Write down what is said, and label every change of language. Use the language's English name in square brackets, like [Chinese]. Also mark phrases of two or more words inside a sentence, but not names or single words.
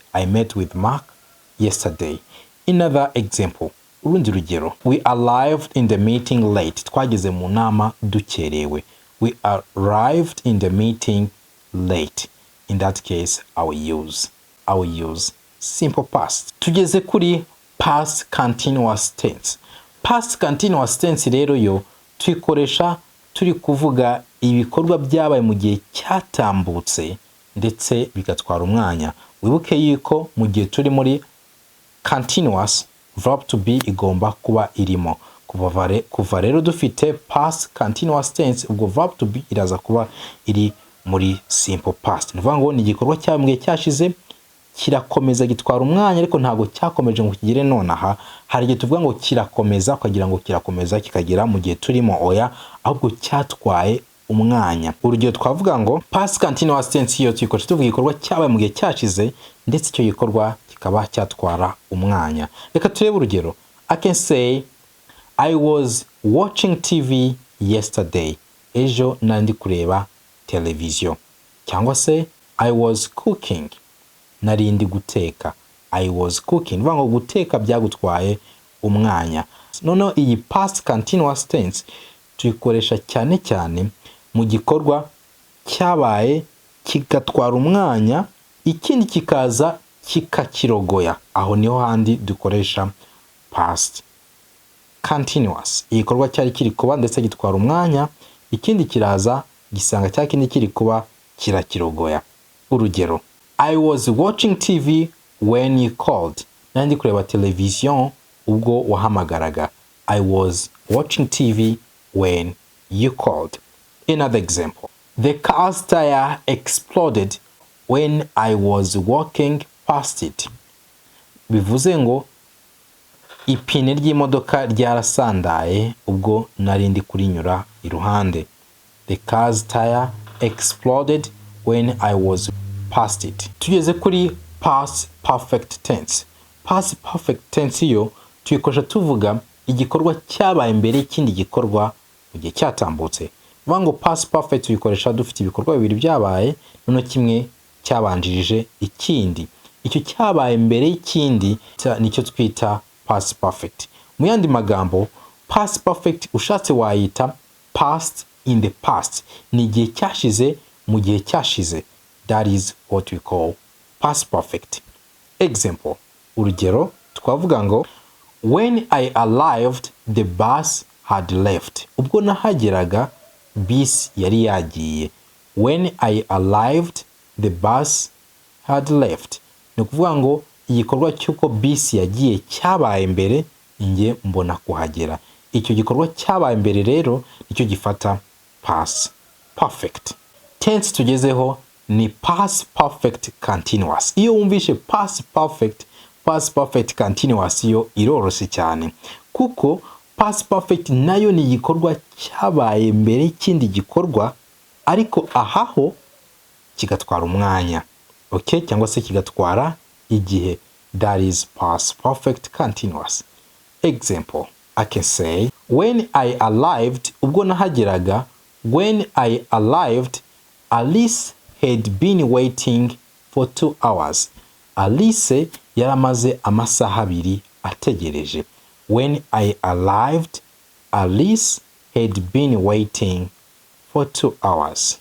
[English] I met with Mark yesterday. Another example, [Kinyarwanda] urundi rugero, [English] we arrived in the meeting late. [Kinyarwanda] Twageze mu nama dukerewe. [English] We arrived in the meeting late. In that case, I will use simple past. [Kinyarwanda] Tugeze kuri [English] past continuous tense. Past continuous tense [Kinyarwanda] rero yo tuyikoresha turi kuvuga ibikorwa byabaye mu gihe cyatambutse ndetse bigatwara umwanya. Wibuke yuko mu gihe turi muri continuous, [English] verb to be [Kinyarwanda] igomba kuba irimo. Kuva rero dufite [English] past continuous tense, [Kinyarwanda] ubwo [English] verb to be [Kinyarwanda] iraza kuba iri muri [English] simple past. [Kinyarwanda] Ni ngo ni igikorwa cyabaye mu gihe cyashize kirakomeza gitwara umwanya, ariko ntago cyakomeje ngo kigire nonaha. Hari igihe tuvuga ngo kirakomeza ukagira ngo kirakomeza kikagira mu gihe turimo, oya, ahubwo cyatwaye umwanya. Urugero twavuga ngo [English] past continuous tense [Kinyarwanda] yo tuyikoresha tuvuga igikorwa cyabaye mu gihe cyashize ndetse icyo gikorwa kikaba cyatwara umwanya. Reka turebe urugero. [English] I can say I was watching TV yesterday. [Kinyarwanda] Ejo nandi kureba televiziyo. Cyangwa se [English] I was cooking. [Kinyarwanda] Narindi guteka. [English] I was cooking. [Kinyarwanda] Ngo guteka byagutwaye umwanya. Noneho iyi [English] past continuous tense [Kinyarwanda] tuyikoresha cyane cyane mu gikorwa cyabaye kigatwara umwanya, ikindi kikaza kikakirogoya. Aho niho handi dukoresha [English] past continuous. [Kinyarwanda] Igikorwa cyari kiri kuba ndetse gitwara umwanya, ikindi kiraza gisanga cya kindi kiri kuba kirakirogoya. Urugero, [English] I was watching TV when you called. [Kinyarwanda] Nandi kureba television ubwo wahamagaraga. [English] I was watching TV when you called. Another example. The car's tire exploded when I was walking past it. [Kinyarwanda] Bivuze ngo ipine ry'imodoka ryarasandaye ubwo narindi kurinyura iruhande. [English] The car's tire exploded when I was past it. [Kinyarwanda] Tugeze kuri [English] past perfect tense. Past perfect tense [Kinyarwanda] yo tuyikoresha tuvuga igikorwa cyabaye mbere y'ikindi gikorwa mu gihe cyatambutse. Ngo [English] past perfect [Kinyarwanda] tuyikoresha dufite ibikorwa bibiri byabaye, none kimwe cyabanjirije ikindi. Icyo cyabaye mbere y'ikindi nicyo twita [English] past perfect. [Kinyarwanda] Mu yandi magambo, [English] past perfect [Kinyarwanda] ushatse wayita [English] past in the past. [Kinyarwanda] Ni igihe cyashize mu gihe cyashize. [English] That is what we call past perfect. Example. [Kinyarwanda] Urugero twavuga ngo [English] when I arrived the bus had left. [Kinyarwanda] Ubwo nahageraga bus yari yagiye. [English] When I arrived the bus had left. [Kinyarwanda] Ni kuvuga ngo igikorwa cyuko bus yagiye cyabaye mbere, nge mbona kuhagera. Icyo gikorwa cyabaye mbere rero nicyo gifata [English] past perfect. [Kinyarwanda] Tense tugezeho ni [English] past perfect continuous. [Kinyarwanda] Iyo wumvishe [English] past perfect continuous [Kinyarwanda] yo iroroshye cyane, kuko [English] past perfect [Kinyarwanda] nayo ni igikorwa cyabaye mbere y'ikindi gikorwa ariko ahaho kigatwara umwanya, okay, cyangwa se kigatwara igihe. [English] That is past perfect continuous. Example, I can say when I arrived, [Kinyarwanda] ubwo nahageraga, [English] when I arrived Alice had been waiting for 2 hours. [Kinyarwanda] Alice yaramaze amasaha 2 ategereje. [English] When I arrived, Alice had been waiting for 2 hours.